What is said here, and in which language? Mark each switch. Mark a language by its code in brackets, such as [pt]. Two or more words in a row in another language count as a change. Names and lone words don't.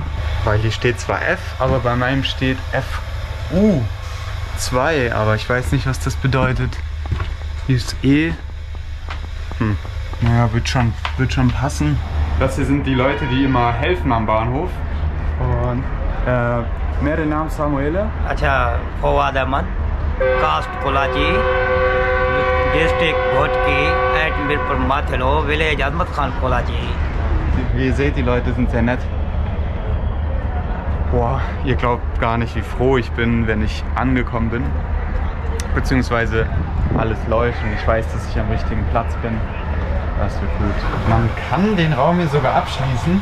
[de] Weil hier steht zwar F, aber bei meinem steht FU2. Aber ich weiß nicht, was das bedeutet. Hier ist E. Naja, wird schon passen. Das hier sind die Leute, die immer helfen am Bahnhof. [hi] Und मेरे नाम सामुएल है। [en] Achha, Fawad Ahmed, caste Kolachi, district Bhotki, at Mirpur Mathelo, village Ahmed Khan Kolachi. [de] Wie ihr seht, die Leute sind sehr nett. Boah, ihr glaubt gar nicht, wie froh ich bin, wenn ich angekommen bin. Beziehungsweise alles läuft und ich weiß, dass ich am richtigen Platz bin. Das wird gut. Man kann den Raum hier sogar abschließen.